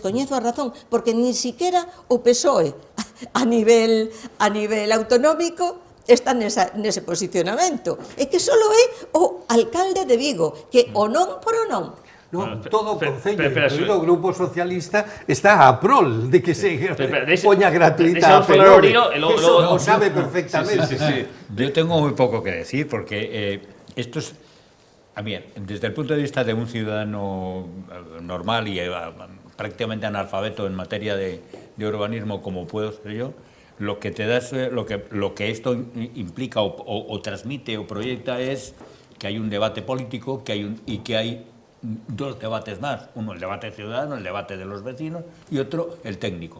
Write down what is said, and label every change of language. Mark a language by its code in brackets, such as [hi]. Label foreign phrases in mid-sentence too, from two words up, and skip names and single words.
[gl] Descoñezo a razón, porque nin siquiera o PSOE a nivel autonómico está nese posicionamento. É que só é o alcalde de Vigo, que o non por o non. No, todo o Concello, pero, incluído o Grupo Socialista, está a prol de que se poña gratuita a P9. [es] Eso lo sabe perfectamente. Sí. Yo tengo muy poco que decir porque esto es, a ver, desde el punto de vista de un ciudadano normal y prácticamente analfabeto en materia de urbanismo como puedo ser yo, lo que te da lo que esto implica o transmite o proyecta es que hay un debate político y que hay dos debates más, uno el debate ciudadano, el debate de los vecinos y otro el técnico.